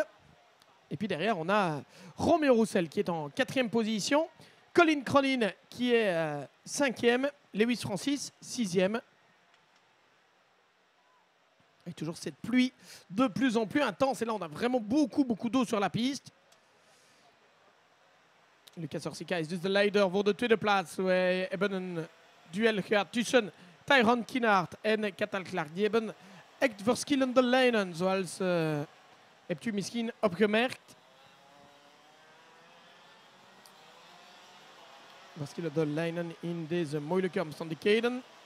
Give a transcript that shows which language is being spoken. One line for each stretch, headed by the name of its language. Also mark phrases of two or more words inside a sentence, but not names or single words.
French: Et puis derrière on a Romeo Roussel qui est en 4e position, Colin Cronin qui est 5e, Lewis Francis 6e. Et toujours cette pluie de plus en plus intense et là on a vraiment beaucoup d'eau sur la piste.
Dutch: Lucas Orsica is dus de leider voor de tweede plaats. We hebben een duel gehad tussen Tyrone Kinnaert en Cathal Clark. Die hebben echt verschillende lijnen, zoals hebt u misschien opgemerkt. Verschillende lijnen in deze moeilijke omstandigheden.